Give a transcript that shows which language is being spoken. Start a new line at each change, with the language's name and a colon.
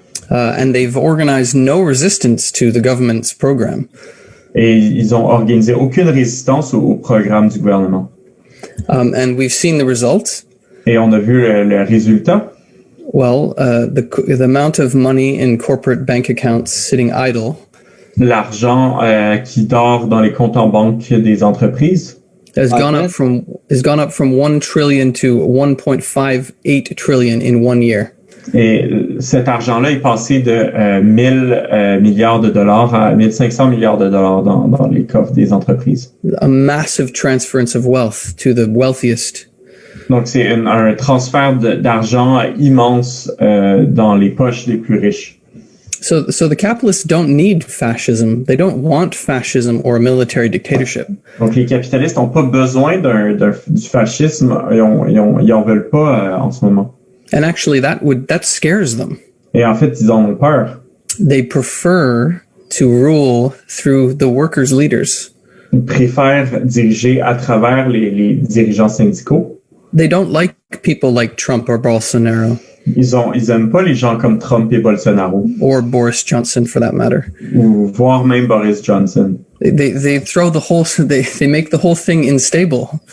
English: And they've organized no resistance to the government's program.
French: Et ils ont organisé aucune résistance au programme du gouvernement.
English: And we've seen the results.
French: Et on a vu le résultat.
English: Well, the amount of money in corporate bank accounts sitting idle.
French: L'argent qui dort dans les comptes en banque des entreprises
English: has gone up from 1 trillion to 1.58 trillion in 1 year.
French: Et cet argent-là est passé de 1000 milliards de dollars à 1500 milliards de dollars dans les coffres des entreprises.
English: A massive transference of wealth to the wealthiest.
French: Donc c'est un transfert d'argent immense dans les poches des plus riches.
English: So the capitalists don't need fascism. They don't want fascism or a military dictatorship.
French: Donc les capitalistes n'ont pas besoin du fascisme. Ils en veulent pas en ce moment.
English: And actually, that scares them.
French: Et en fait, ils en ont peur.
English: They prefer to rule through the workers' leaders.
French: Ils préfèrent diriger à travers les dirigeants syndicaux.
English: They don't like people like Trump or Bolsonaro.
French: Ils aiment pas les gens comme Trump et Bolsonaro.
English: Or Boris Johnson, for that matter.
French: Ou voire même Boris Johnson.
English: They throw they make the whole thing unstable.